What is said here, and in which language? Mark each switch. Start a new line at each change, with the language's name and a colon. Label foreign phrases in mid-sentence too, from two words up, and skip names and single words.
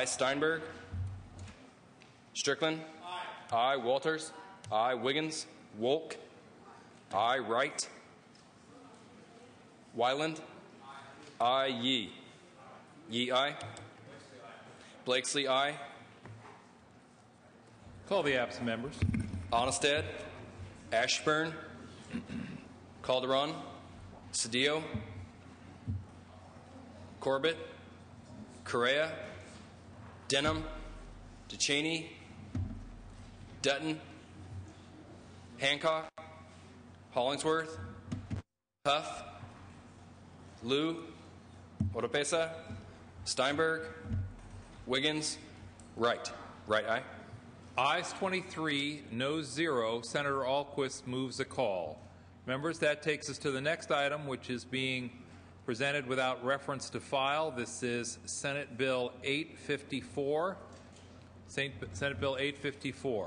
English: Steinberg, Strickland, aye. Walters, aye. Wiggins, Wolk, aye. Wright, Wyland, aye. Yee, Yee, aye. Blakesley, aye. Call the absent members. Onestad, Ashburn, Calderon, Cedillo, Corbett, Correa, Denham, Duchesne, Dutton, Hancock, Hollingsworth, Huff, Liu, Oropesa, Steinberg, Wiggins, Wright. Wright, aye. Ayes 23, noes 0. Senator Alquist moves a call. Members, that takes us to the next item, which is being presented without reference to file. This is Senate Bill 854. Senate Bill 854.